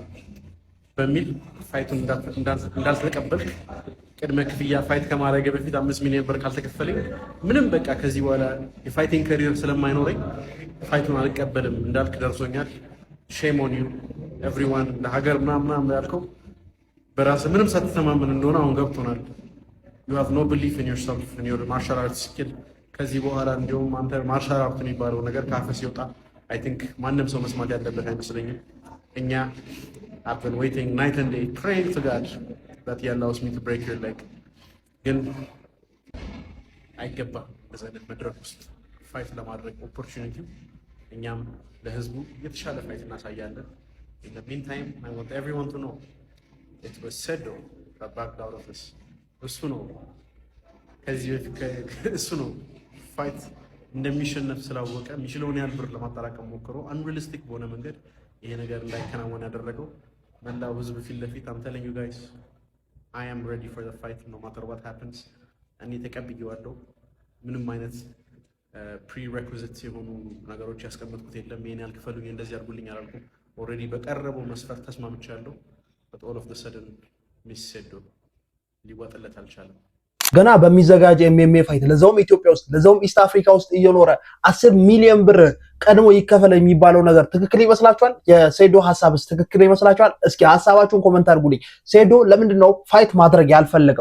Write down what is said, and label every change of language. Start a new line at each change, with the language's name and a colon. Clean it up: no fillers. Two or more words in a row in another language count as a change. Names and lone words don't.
Amharic: በሚል ፋይቱን እንዳልተቀበልክ ቅድመ ክፍያ ፋይት ከማድረግ በፊት 5 ሚሊዮን ብር ካልተከፈለኝ ምንም በቃ ከዚህ በኋላ የፋይቲንግ ከሪር ስለማይኖረኝ ፋይቱን አልቀበልም እንዳልክ ደርሶኛል።
English: Shame on you everyone።
Amharic: ለሀገር ምናምን ያልከው በራስህ ምንም ሳትተማመን እንደሆነ አሁን ገብቶናል።
English: you have no belief in yourself in your martial arts skill።
Amharic: ከዚህ በኋላ እንዲሁም አንተ ማርሻል አርት የሚባለው ነገር ካፈ ሲወጣ
English: I think
Amharic: ማንም ሰው መስማት ያለበት አይመስለኝም። እኛ
English: I've been waiting night and day praying to God that He allows me to break your leg።
Amharic: ግን አይገባም በዛ አይነት መድረክ ውስጥ ፋይት ለማድረግ ኦፖርቹኒቲው እኛም ለህዝቡ የተሻለ ፋይት እናሳያለን።
English: in the meantime I want everyone to know it was Sedo that backed out of this።
Amharic: እሱ ነው ከዚህ እሱ ነው ፋይት እንደሚሸነፍ ስላወቀ የሚችለውን ያህል ብር ለማጠራቀም ሞክሮ አንሪሊስቲክ በሆነ መንገድ ይሄ ነገር እንዳይከናወን ያደረገው። መላው ህዝብ ፊት ለፊት
English: I'm telling you guys I am ready for the fight no matter what happens።
Amharic: እኔ ተቀብዬዋለሁ። ምንም አይነት ፕሪሬኩዚትስ የሆኑ ነገሮች ያስቀመጥኩት የለም። ይሄን ያህል ክፈሉኝ እንደዚህ አድርጉልኝ አላልኩም። ኦልሬዲ በቀረበው መስፈርት ተስማምቻለሁ።
English: but all of the sudden
Amharic: ሚስ ሴዶ ሊዋጥለት አልቻለም። ገና በሚዘጋጅ ኤምኤምኤ ፋይት ለዛውም ኢትዮጵያ ውስጥ ለዛውም ኢስት አፍሪካ ውስጥ እየኖረ 10 ሚሊዮን ብር ቀድሞ ይከፈለ የሚባለው ነገር ትክክል ይመስላችኋል? የሴዶ ሐሳብስ ትክክል ይመስላችኋል? እስኪ ሐሳባችሁን ኮሜንት አድርጉልኝ። ሴዶ ለምንድን ነው ፋይት ማድረግ ያልፈለገው?